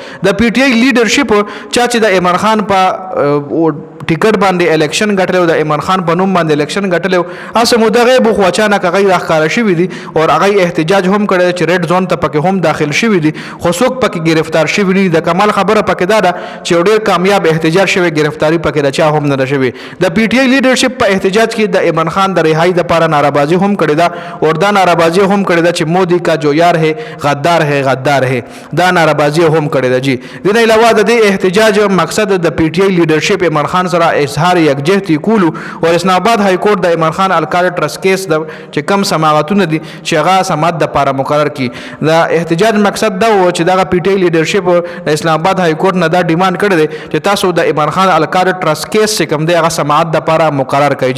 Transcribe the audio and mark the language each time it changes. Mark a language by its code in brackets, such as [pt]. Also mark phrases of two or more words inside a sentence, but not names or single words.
[ps] د پی ټی آی لیډرشپ چا چې د عمران خان په ټیکټ باندې الیکشن ګټلی و، د عمران خان په نوم باندې الیکشن ګټلی و، هسې موده غیب خو اچانک هغوی راښکاره شوي دي او هغوی احتجاج هم کړی دی چې ریډ زون ته پکې هم داخل شوي دي، خو څوک پکې ګرفتار شوي نه دي. د کمال خبره پکې دا ده چې یو ډېر کامیاب احتجاج شوی، ګرفتاري پکې د چا هم نه ده شوې. د پی ټی آی لیډرشپ په احتجاج کې د عمران خان د رهایي دپاره نارهبازي هم کړې ده او دا نارهبازي هم کړې ده چې [ur] مودي کا جو یار ہے غدار ہے غدار ہے، [ps] دا نارهبازي هم کړې ده. جی د دې علاوه د دې احتجاج مقصد د پی ټی آی لیډرشپ عمران خان سره اظهار یکجهتي کولو او اسلام آباد های کورټ د عمران خان الکال ټرست کیس د چې کم سماعتونه دي چې هغه سماعت دپاره مقرر کړي. د احتجاج مقصد دا و چې دغه پی ټی آی لیډرشپ د اسلام آباد های کورټ نه دا ډیمانډ کړی دی چې تاسو د عمران خان الکال ټرست کیس چې کوم دی هغه سماعت دپاره مقرر کړئ.